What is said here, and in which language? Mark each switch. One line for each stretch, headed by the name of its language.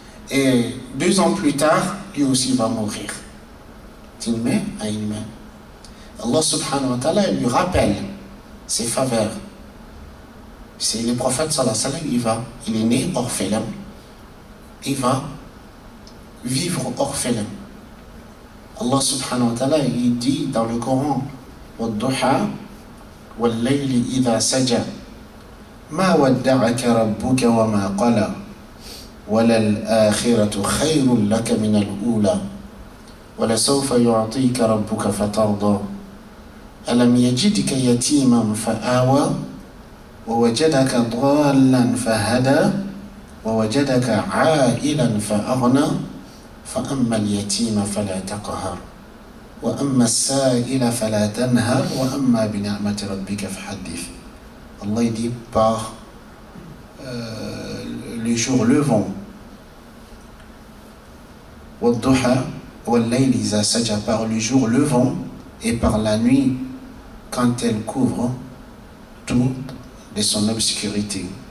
French: Et 2 ans plus tard, lui aussi va mourir. Allah subhanahu wa ta'ala lui rappelle ses faveurs. C'est le prophète sallallahu alayhi wa sallam, il est né orphelin. Il va vivre orphelin. Allah subhanahu wa ta'ala, il dit dans le Coran,
Arabic: وَالضُّحَى وَاللَّيْلِ إِذَا سَجَى مَا وَدَّعَكَ رَبُّكَ وَمَا قَلَى وَلَلْآخِرَةُ خَيْرٌ لَكَ مِنَ الْأُولَى وَلَسَوْفَ يُعْطِيكَ رَبُّكَ فَتَرْضَى أَلَمْ يَجِدْكَ يَتِيمًا فَآوَى وَوَجَدَكَ ضَالًّا فَهَدَى وَوَجَدَكَ عَائِلًا فَأَغْنَى فَأَمَّا الْيَتِيمَ فَلَا تَقْهَرْ وَأَمَّا السَّائِلَ فَلَا تَنْهَرْ وَأَمَّا بِنِعْمَةِ رَبِّكَ فَحَدِّثْ.
French: Allah dit par le jour levant,
Arabic: وَالضُّحَى وَاللَّيْلِ إِذَا سَجَى,
French: par le jour levant et par la nuit quand elle couvre tout de son obscurité.